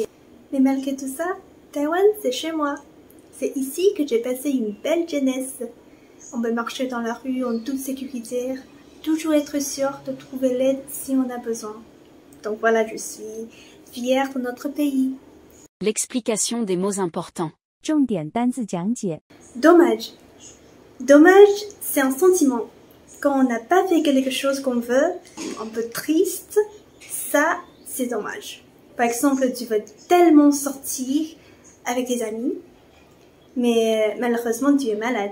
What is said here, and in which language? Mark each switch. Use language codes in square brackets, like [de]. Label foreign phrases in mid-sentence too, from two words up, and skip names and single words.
[fr] Mais malgré tout ça, Taïwan, c'est chez moi. C'est ici que j'ai passé une belle jeunesse. On peut marcher dans la rue en toute sécurité, toujours être sûr de trouver l'aide si on a besoin. Donc voilà, je suis fière de notre pays. L'explication des mots importants. [zh] 重点单字讲解 [fr] Dommage. Dommage, c'est un sentiment. Quand on n'a pas fait quelque chose qu'on veut, un peu triste, ça, c'est dommage. Par exemple, tu veux tellement sortir avec tes amis, mais malheureusement, tu es malade.